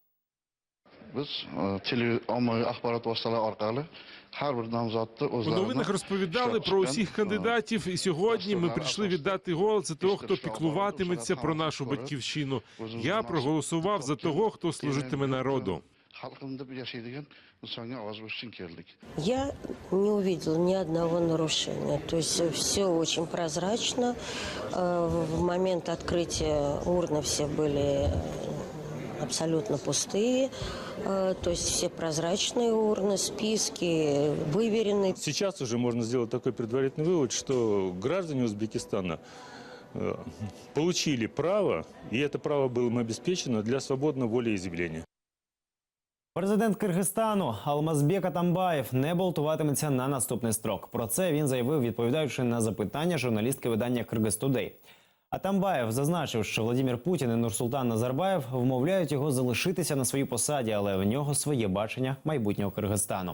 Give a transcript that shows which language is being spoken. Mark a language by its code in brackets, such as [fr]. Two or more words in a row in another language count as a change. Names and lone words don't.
[uk] У новинах розповідали про усіх кандидатів, і сьогодні ми прийшли віддати голос за того, хто піклуватиметься про нашу батьківщину. Я проголосував за того, хто служитиме народу. [ru] Я не увидела ни одного нарушения. То есть все очень прозрачно. В момент открытия урны все были абсолютно пустые. То есть все прозрачные урны, списки выверены. Сейчас уже можно сделать такой предварительный вывод, что граждане Узбекистана получили право, и это право было им обеспечено для свободного волеизъявления. [uk] Президент Киргизстану Алмазбек Атамбаєв не балотуватиметься на наступний строк. Про це він заявив, відповідаючи на запитання журналістки видання «Киргизтудей». Атамбаєв зазначив, що Владимир Путін і Нурсултан Назарбаєв вмовляють його залишитися на своїй посаді, але в нього своє бачення майбутнього Киргизстану.